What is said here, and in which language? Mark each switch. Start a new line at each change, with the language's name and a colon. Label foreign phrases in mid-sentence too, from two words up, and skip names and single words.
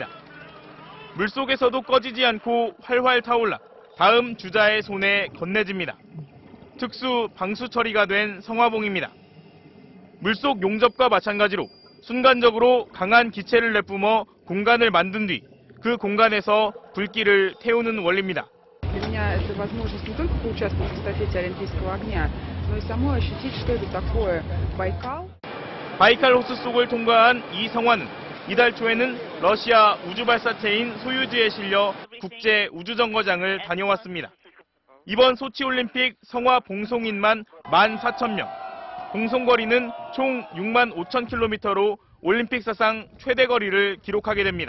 Korean: 물속에서도 꺼지지 않고 활활 타올라 다음 주자의 손에 건네집니다. 특수 방수 처리가 된 성화봉입니다. 물속 용접과 마찬가지로 순간적으로 강한 기체를 내뿜어 공간을 만든 뒤 그 공간에서 불길을 태우는 원리입니다.
Russian: Для меня это возможность не только поучаствовать в эстафете Олимпийского огня, но и самой ощутить, что это такое Байкал.
Korean: 바이칼 호수 속을 통과한 이 성화는 이달 초에는 러시아 우주발사체인 소유주에 실려 국제 우주정거장을 다녀왔습니다. 이번 소치올림픽 성화 봉송인만 14,000명, 봉송거리는 총 65,000km로 올림픽 사상 최대 거리를 기록하게 됩니다.